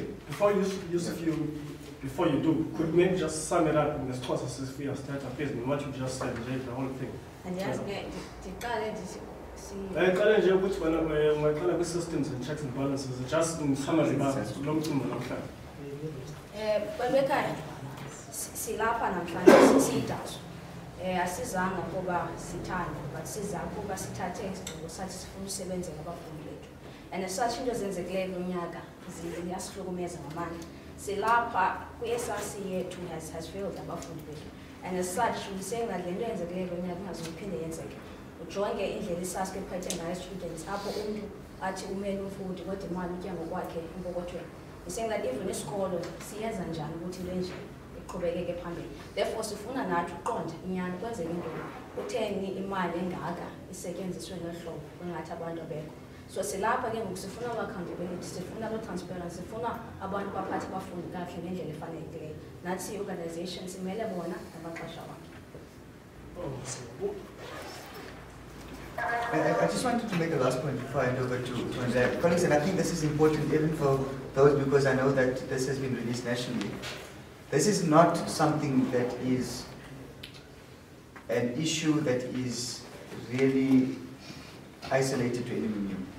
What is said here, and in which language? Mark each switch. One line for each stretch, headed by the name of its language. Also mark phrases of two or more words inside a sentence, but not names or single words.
English: Before you do, could maybe just sum it up in the process if we have started appeasement, what you just said, the whole thing. Systems and checks and balances, just in summary, long term.
Xhosa: Silapha namhlanje sisidaso. Asizanga kuba sithanda, but siza kuba sithathe isigqibo sathi sifuna usebenza nabafundi bethu.
English: And as such
Xhosa: into ezenzekileyo kunyaka ziyasihlukumeza ngamandla. Silapha kwi-SRC yethu
English: has failed
Xhosa: abafundi bethu.
English: And as such, we're saying that
Xhosa: le nto eyenzekileyo kunyaka ingazophinde yenzeke. Ujonge indlela i-SASCO ephethe ngayo students apho umntu athi umele umfundi kodwa imali utya ngokwakhe empokothweni.
English: We're saying that even
Xhosa: isikolo siyenza njani ukuthi into enje iqhubekeke phambili. Therefore sifuna nathi uqonda inyani kwenzeke into kutheni imali engaka isetyenziswe ngelo hlobo kungathi abantu abekho. So silapha ke ngoku sifuna accountability, sifuna transparency, sifuna abantu baphathe abafundi kahle ngendlela efanelekileyo. Nathi i-organization simele bona nabaqasha wabo.
English: I just wanted to make a last point before I hand over to Andrea. Colleagues, and I think this is important even for those, because I know that this has been released nationally. This is not something that is an issue that is really isolated to NMMU.